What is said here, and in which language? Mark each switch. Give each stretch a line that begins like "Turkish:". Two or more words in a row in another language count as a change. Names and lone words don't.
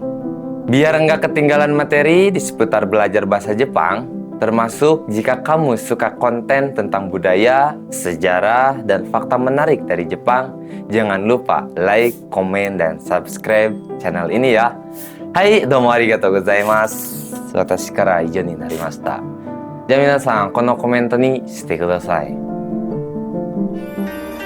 Indonesian: Biar enggak ketinggalan materi di seputar belajar bahasa Jepang, termasuk jika kamu suka konten tentang budaya, sejarah, dan fakta menarik dari Jepang, jangan lupa like, komen, dan subscribe channel ini ya.
Japanese: Hai, どうもありがとうございます. 私から以上になりました. じゃあ皆さん、このコメントにしてください。